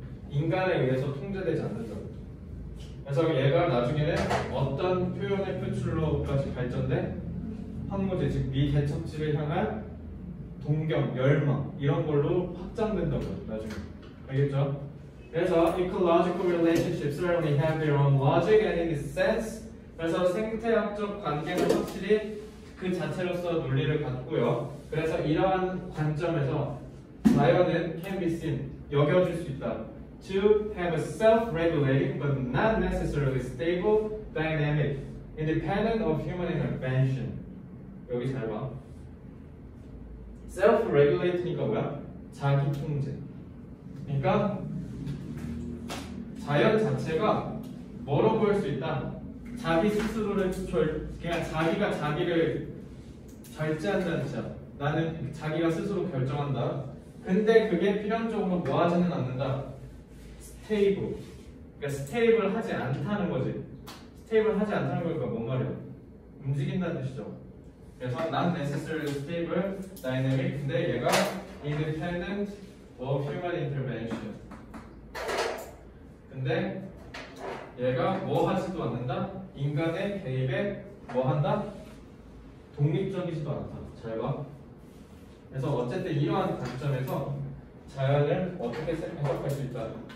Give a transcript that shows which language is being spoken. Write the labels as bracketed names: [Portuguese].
[Korean] 인간에 의해서 통제되지 않는다고. 그래서 얘가 나중에는 어떤 표현의 표출로까지 발전돼? 황무지, 즉 미개척지를 향한 동경, 열망 이런 걸로 확장된다고요. 나중에. 알겠죠? [English] 그래서 ecological relationships certainly have their own logic and in this sense [Korean] 그래서 생태학적 관계는 확실히 그 자체로서 논리를 갖고요. 그래서 이러한 관점에서 자연은 [English] can be seen, [Korean] 여겨질 수 있다. [English] To have a self-regulating but not necessarily stable dynamic independent of human intervention. [Korean] 여기 잘 봐. self-regulate니까 뭐야? 자기 통제. 그러니까 자연 자체가 뭐로 보일 수 있다? 자기 스스로를 그냥 자기가 자기를 절제한다는 뜻이야. 나는 자기가 스스로 결정한다. 근데 그게 필연적으로 뭐 하지는 않는다. 스테이블. 그러니까 스테이블 하지 않다는 거지. 스테이블 하지 않다는 거니까 뭔 말이야? 움직인다는 뜻이죠. 그래서 [English] not necessarily stable, dynamic. [Korean] 근데 얘가 [English] independent of human intervention. [Korean] 근데 얘가 뭐 하지도 않는다? 인간의 개입에 뭐 한다? 독립적이지도 않다. 잘 봐. 그래서 어쨌든 이러한 관점에서 자연을 어떻게 해석할 수 있다?